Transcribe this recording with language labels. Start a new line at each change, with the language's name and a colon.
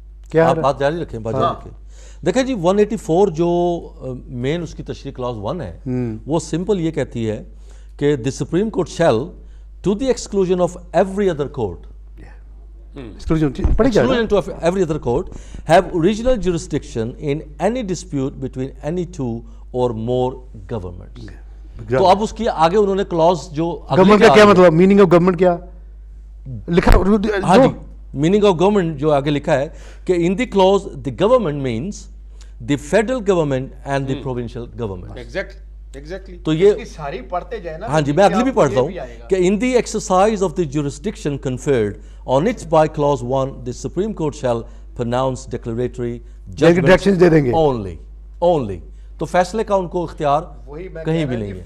Urdu: کیا آپ بات جاری رکھیں, بات جاری رکھیں. دیکھیں جی 184 جو مین اس کی تشریح کلاس 1 ہے, وہ سمپل یہ کہتی ہے کہ
English: The Supreme Court shall to the exclusion of every other court exclusion to every other court have original jurisdiction in any dispute between any 2 or more governments.
Urdu: تو اب اس کی آگے انہوں نے کلاس جو گورنمنٹ کا کیا مطلب,
English: meaning of government
Urdu: کیا لکھا, ہاں جی,
English: meaning of government
Urdu: جو آگے لکھا ہے کہ
English: In the clause the government means the federal government and the provincial government.
Urdu: تو یہ ساری پڑھتے جائے نا. ہاں جی, میں اگلی بھی پڑھتا ہوں کہ
English: In the exercise of the jurisdiction conferred on it by clause 1 the Supreme Court shall pronounce declaratory judgments only.
Urdu: تو فیصلے کا ان کو اختیار کہیں بھی نہیں ہے.